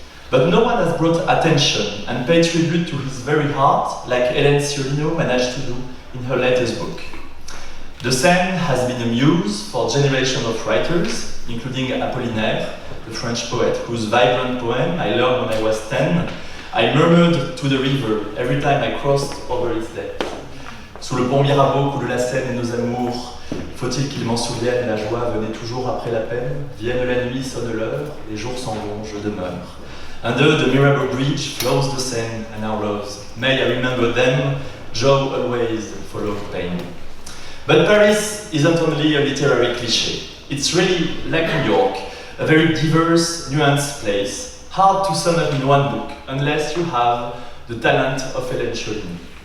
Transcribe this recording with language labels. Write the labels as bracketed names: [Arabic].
[English] But no one has brought attention and paid tribute to his very heart, like Elaine Sciolino managed to do in her latest book. The Seine has been a muse for generations of writers, including Apollinaire, the French poet, whose vibrant poem I learned when I was 10. I murmured to the river every time I crossed over its depths. [French] Sous le pont Mirabeau coule la Seine et nos amours. Faut-il qu'ils m'en souviennent, la joie venait toujours après la peine. Vienne la nuit, sonne l'heure, les jours s'en vont, je demeure. [English] Under the Mirabeau Bridge flows the Seine and our loves. May I remember them, joy always follows pain. But Paris isn't only a literary cliché. It's really like New York, a very diverse, nuanced place, hard to sum up in one book, unless you have the talent of Elaine Sciolino.